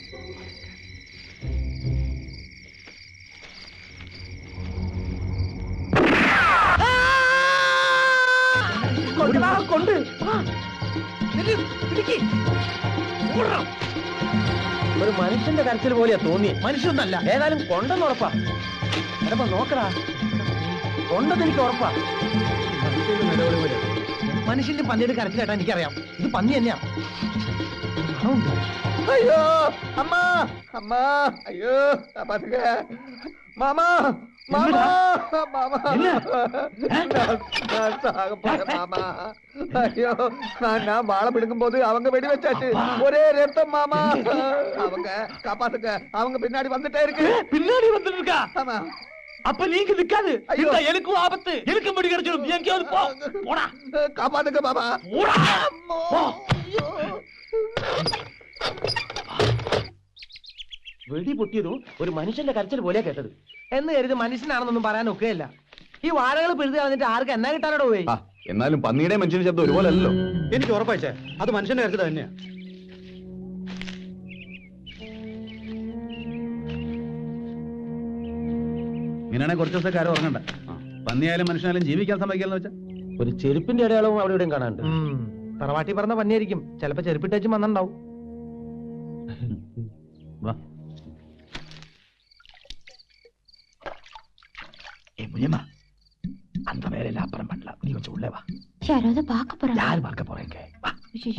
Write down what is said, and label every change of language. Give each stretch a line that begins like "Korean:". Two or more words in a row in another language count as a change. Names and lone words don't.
Malayalam: കൊണ്ട് ഒരു മനുഷ്യന്റെ കരച്ചിൽ പോലെയാ തോന്നിയേ. മനുഷ്യനല്ല, ഏതായാലും കൊണ്ടെന്ന് ഉറപ്പാ. എടപ്പ നോക്കടാ, കൊണ്ടെന്ന് എനിക്ക് ഉറപ്പാ. മനുഷ്യന്റെ പന്നിയുടെ കരച്ചിലേട്ടാ എനിക്കറിയാം. ഇത് പന്നി തന്നെയാ.
Tamil: ஐயோ அம்மா அம்மா, ஐயோ பாத்துக்க மாமா மாமா மாமா, நான் சாக போறேன் மாமா. ஐயோ நான் வாழை பிடுங்கும் போது அவங்க வெடி வச்சாச்சு, ஒரே ரத்தம் மாமா. அவங்க காப்பாத்துக்க, அவங்க பின்னாடி வந்துட்டே இருக்கு. பின்னாடி வந்துட்டு இருக்கா? ஆமா. அப்ப நீங்க நிக்காது. எனக்கும் ஆபத்து, எனக்கு முடி கிடைச்சிடும். எங்கேயாவது போ, போடா. காப்பாத்துக்க மாமா, போடா.
Malayalam: വെടി പൊട്ടിയതും ഒരു മനുഷ്യന്റെ കരച്ചിൽ പോലെയാ കേട്ടത്. എന്ന് കരുതി മനുഷ്യനാണെന്നൊന്നും പറയാൻ ഒക്കെയല്ല. ഈ വാഴകൾ പിഴുതി കളഞ്ഞിട്ട് ആർക്ക് എന്നാ കിട്ടാനോട് പോയി. എന്നാലും പന്നിയുടെ മനുഷ്യന്റെ ശബ്ദം ഒരുപോലെ അല്ലല്ലോ. എനിക്ക് ഉറപ്പായിച്ചേ അത് മനുഷ്യന്റെ കരച്ചിൽ തന്നെയാ. ഇങ്ങനെയാണെങ്കിൽ കുറച്ച് ദിവസത്തേക്ക് ആരും ഉറങ്ങണ്ട. പന്നിയായാലും മനുഷ്യനായാലും ജീവിക്കാൻ സമ്മതിക്കാന്ന് വെച്ചാൽ ഒരു ചെരുപ്പിന്റെ അടയാളവും അവിടെ ഇവിടെയും കാണാണ്ട്. തറവാട്ടി പറഞ്ഞ പന്നിയായിരിക്കും. ചിലപ്പോ ചെരുപ്പിട്ടേച്ചും വന്നിണ്ടാവും. വാ.
Tamil: முனியம்மா, அந்த வேலையில அப்புறம் பண்ணலாம். நீ கொஞ்சம் உள்ளே வா. யாராவது பார்க்க போறாங்க. யார் பார்க்க போறீங்க? வா. ஐயோ,